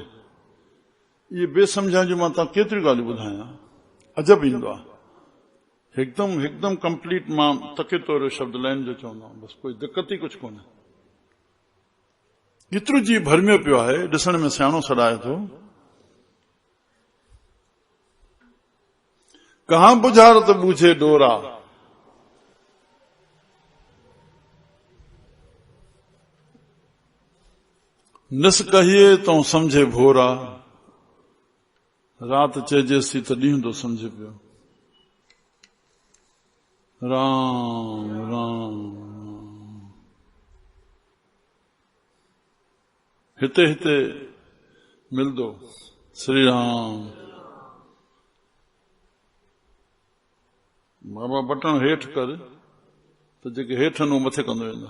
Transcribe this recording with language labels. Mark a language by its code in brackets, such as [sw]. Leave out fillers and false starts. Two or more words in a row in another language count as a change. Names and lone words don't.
[sd] इहे बेसमझां जो मां तव्हां केतिरियूं ॻाल्हियूं ॿुधायां, अजब ईंदो आहे। हिकदमि कंप्लीट मां तके तोड़े शब्द लाइन जो चवंदो आहियां, बसि कोई दिक़त ई कुझु कोन्हे। एतिरो जीव भरमियो पियो आहे, ॾिसण में सियाणो सॾाए थो। [pa] ਕਹਾਂ ਬੁਝਾਰਤ ਬੂਝੇ ਡੋਰਾ, ਨਿਸ ਕਹੀਏ ਤੋ ਸਮਝੇ ਭੋਰਾ, [sd] रात चइजेसी त ॾींहुं थो समझे पियो। राम राम हिते हिते मिलंदो। श्री राम। बाबा बटण हेठि कर त जेके हेठि आहिनि उहे मथे कंदो वेंदा।